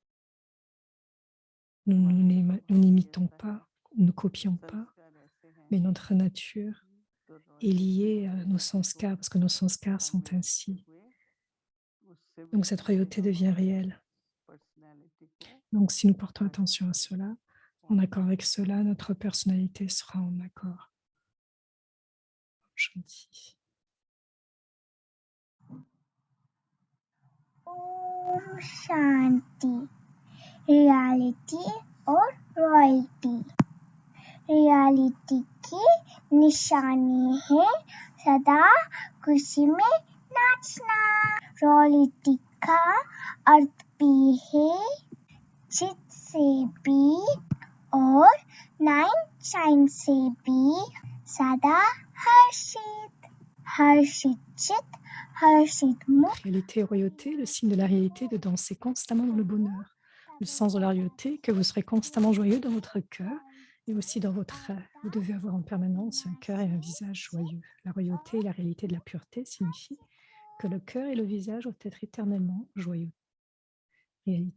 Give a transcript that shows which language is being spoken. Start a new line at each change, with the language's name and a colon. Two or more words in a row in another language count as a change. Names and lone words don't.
French: Nous n'imitons pas, nous ne copions pas, mais notre nature est liée à nos sanskars, parce que nos sanskars sont ainsi. Donc cette royauté devient réelle. Donc si nous portons attention à cela, en accord avec cela, notre personnalité sera en accord. Gentil.
Hindi: ओम शांति रियलिटी और रॉयल्टी रियलिटी की निशानी है सदा खुशी में नाचना रॉयल्टी का अर्थ भी है चित से भी और नाइन शाइन से भी सदा हर्षित चित हर्षित मुख
French: Réalité et royauté, le signe de la réalité de danser constamment dans le bonheur. Le sens de la royauté, que vous serez constamment joyeux dans votre cœur et aussi dans votre âme. Vous devez avoir en permanence un cœur et un visage joyeux. La royauté et la réalité de la pureté signifie que le cœur et le visage doivent être éternellement joyeux.